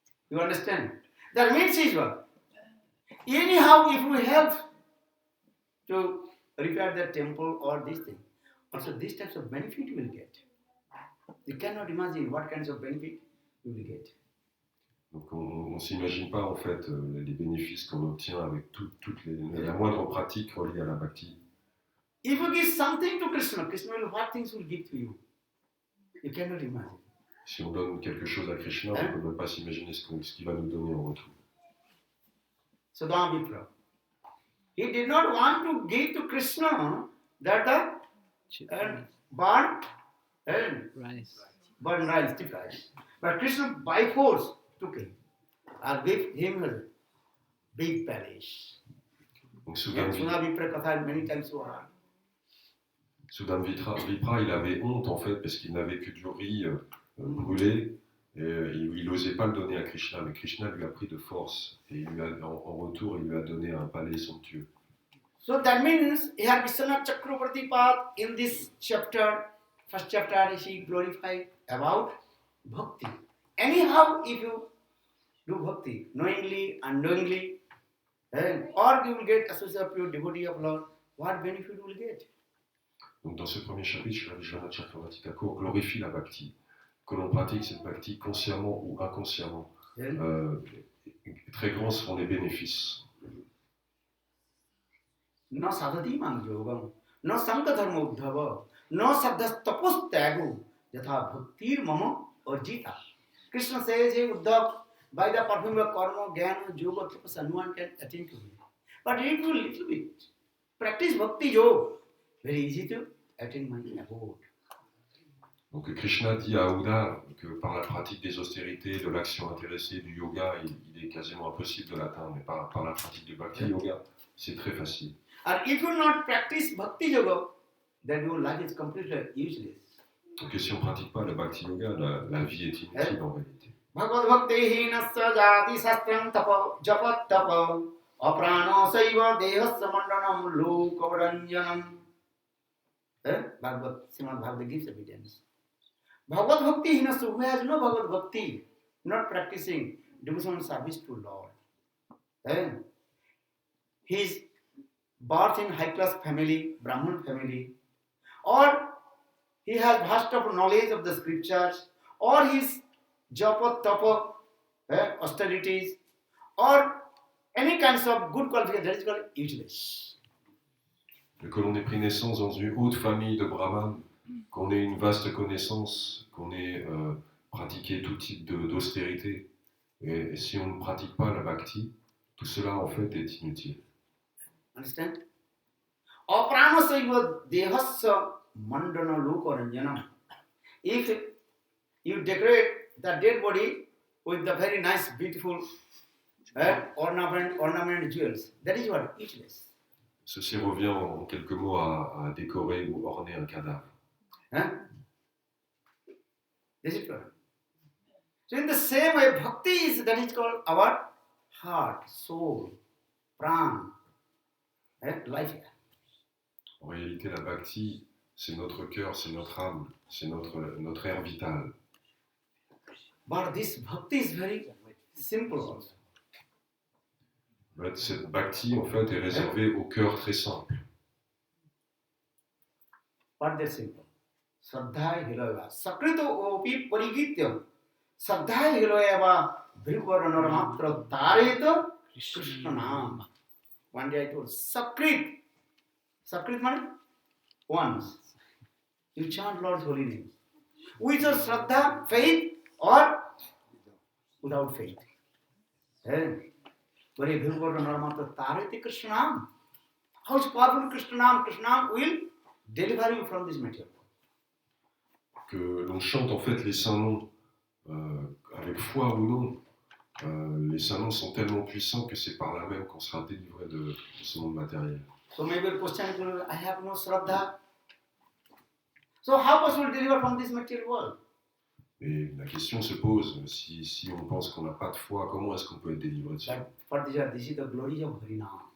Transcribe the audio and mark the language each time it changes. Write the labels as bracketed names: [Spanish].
[English] You understand? That means is what? Anyhow, if we help to repair the temple or this thing, also these types of benefit you will get. You cannot imagine what kinds of benefit you will get. [French] Donc on ne s'imagine pas en fait les bénéfices qu'on obtient avec la moindre pratique reliée à la bhakti. [English] If you give something to Krishna, Krishna will what things will give to you. You cannot imagine. [French] Si on donne quelque chose à Krishna, on ne peut même pas s'imaginer ce qu'il va nous donner en retour. [English] Sudamitra. He did not want to give to Krishna that the burn rice, stiff rice. But Krishna by force took him and gave him a big palace. [French] Donc [English] Sudamitra Katha many times you heard. [French] Vipra, il avait honte en fait parce qu'il n'avait que du riz brûlé et il n'osait pas le donner à Krishna, mais Krishna lui a pris de force et en retour il lui a donné un palais somptueux. [English] So that means here Vishwanath Chakravarti Path in this chapter, first chapter, he glorified about bhakti. Anyhow, if you do bhakti, knowingly, unknowingly, or you will get associated with devotee of Lord, what benefit you will get? [French] Donc dans ce premier chapitre, Vishwanath Chakravarti Thakur glorifie la bhakti, que l'on pratique cette bhakti consciemment ou inconsciemment. Très grands seront les bénéfices. [Sanskrit] No sadhati manjogam, no sankadharma uddhava, no saddhas tapos tyago, yatha bhaktir mama or Jita. [English] Krishna says, hey Uddhav, by the perfume of karma, jnana, yoga, tapasya, no one can attain to me. But if you little bit practice bhakti yoga, very easy to attain my abode. [French] Donc Krishna dit à Uddhava que par la pratique des austérités, de l'action intéressée, du yoga, il est quasiment impossible de l'atteindre, mais par la pratique du bhakti yoga, c'est très facile. [English] And if you not practice bhakti yoga, then your life is completely useless. [French] Donc si on ne pratique pas le bhakti yoga, la vie est inutile en réalité. [Sanskrit] Bhagavad bhakti hinasya jati sastram tapa japat tapa aprano saiva dehasya mandanam lokavaranjanam. [English] Bhagavad, Srimad Bhagavad gives evidence. [Sanskrit] Bhagavad bhakti hinasya, [English] who has no Bhagavad bhakti, not practicing devotional service to Lord. He is birth in high class family, Brahmin family, or he has vast of knowledge of the scriptures, or his japa, tapa, austerities, or any kinds of good qualification, that is called useless. [French] Que l'on ait pris naissance dans une haute famille de brahmanes, qu'on ait une vaste connaissance, qu'on ait pratiqué tout type d'austérité, et si on ne pratique pas la bhakti, tout cela en fait est inutile. [English] Understand? [Sanskrit] Apranasaiva dehasya mandana lokaranjanam. [English] If you decorate the dead body with the very nice, beautiful ornament jewels, that is what? Useless. [French] Ceci revient en quelques mots à décorer ou orner un cadavre. [English] This is correct. So in the same way, bhakti is, that is called our heart, soul, pran, life. [French] En réalité, la bhakti, c'est notre cœur, c'est notre âme, c'est notre air vital. [English] But this bhakti is very simple also. [French] Mais cette bhakti, en fait, est réservée au cœur très simple. [English] But they're simple. [Sanskrit] Saddhaya hiloyava. Sakrito opi parigitya. Saddhaya hiloyava. Bhrivaranara matra tareta Krishna nam. [English] One day I told Sakrit. Sakrit means once. You chant Lord's holy name. With your Shraddha, faith, or without faith. But if [Sanskrit] Bhrivaranara matra tareta Krishna nam. [English] How is powerful Krishna nam? Krishna nam will deliver you from this material. [French] Que l'on chante en fait les saints noms avec foi ou non, les saints noms sont tellement puissants que c'est par là même qu'on sera délivré de ce monde matériel. [English] So maybe the question is, I have no Shraddha. So how possible to deliver from this material world? [French] Et la question se pose, si on pense qu'on n'a pas de foi, comment est-ce qu'on peut être délivré de ça? [English] For this is the glory of Harinam.